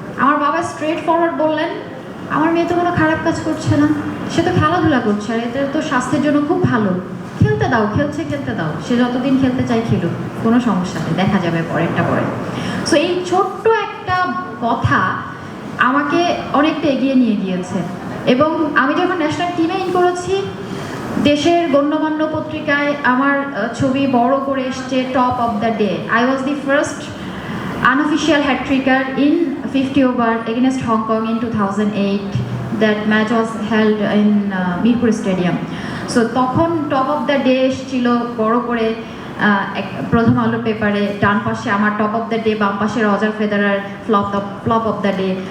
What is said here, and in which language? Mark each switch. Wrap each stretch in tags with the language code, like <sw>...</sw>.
<bn>আমার বাবা straight forward বললেন, আমার মেয়ে তো কোনো খারাপ কাজ করছে না, সে তো খেলাধুলা করছে, আর এটা তো স্বাস্থ্যের জন্য খুব ভালো, খেলতে দাও, খেলতে দাও, সে যতদিন খেলতে চাই খেলুক, কোনো সমস্যা নেই, দেখা যাবে পরেরটা পরে। সো এই ছোট্ট একটা কথা আমাকে অনেকটা এগিয়ে নিয়ে গিয়েছে। এবং আমি যখন ন্যাশনাল টিমে ইন করেছি, দেশের গণ্যমান্য পত্রিকায় আমার ছবি বড় করে এসছে, top of the day.</bn> <en>I was the first unofficial hat tricker in 50 over against Hong Kong in 2008. That match was held in Mirbhoy Stadium.</en> <bn>So তখন টপ অফ দ্য ডে এসেছিল বড় করে প্রথম আলো পেপারে, ডান পাশে আমার টপ অফ দ্য ডে, বাম পাশে Roger ফেদারার flop of the day.</bn>